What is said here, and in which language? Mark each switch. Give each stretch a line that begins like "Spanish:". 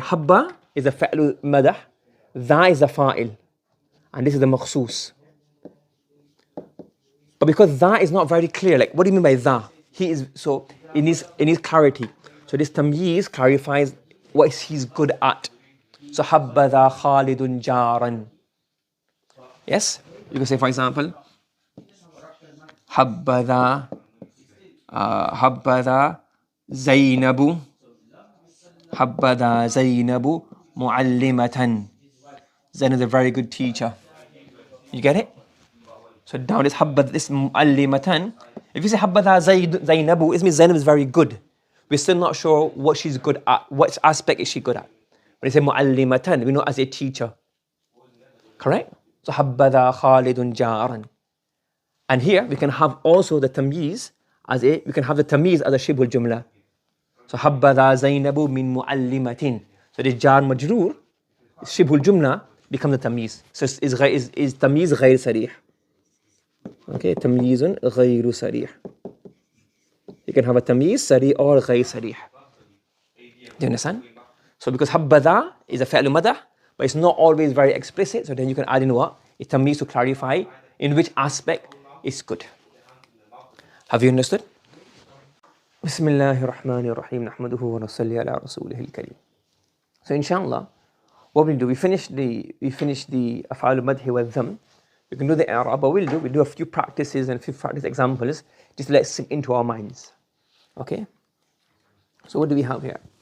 English: Habba is the fa'lu madah. Dha is the fa'il. And this is the makhsoos. But because dha is not very clear, like what do you mean by dha? He is, so it needs clarity. So this tamyiz clarifies what he's good at.
Arabic: So حبذا خالد جارا.
English: Yes?
Arabic: You can say for example حبذا حبذا زينب حبذا زينب معلمة.
English: Zainab is a very good teacher. You get it? So down this حبذا, this معلمة. If you say حبذا زينب, it means Zainab is very good. We're still not sure what she's good at. What aspect is she good at? When you say معلمة, we know as a teacher. Correct?
Arabic: So حبذا خالد جارا.
English: And here we can have also the tamyiz as a, we can have the tamyiz as a shibhul jumla.
Arabic: So حبذا زينب من معلمة.
English: So the jar majroor, shibhul jumla, becomes the tamyiz. So is tamyiz
Arabic: غير صريح. Okay, تمييز غير صريح.
English: You can have a tamyiz صريح or
Arabic: غير صريح.
English: Do you understand? So because حبذا is a
Arabic: فعل مدح,
English: but it's not always very explicit, so then you can add in what? A tamyiz to clarify in which aspect it's good. Have you understood?
Arabic: بسم الله الرحمن الرحيم نحمده ونصلي على رسوله الكريم.
English: So inshallah, what we'll do, we finish the
Arabic: أفعال المدح والذم.
English: We can do the إعراب, but we'll do a few practices and a few practice examples just to let it sink into our minds. Okay? So what do we have here?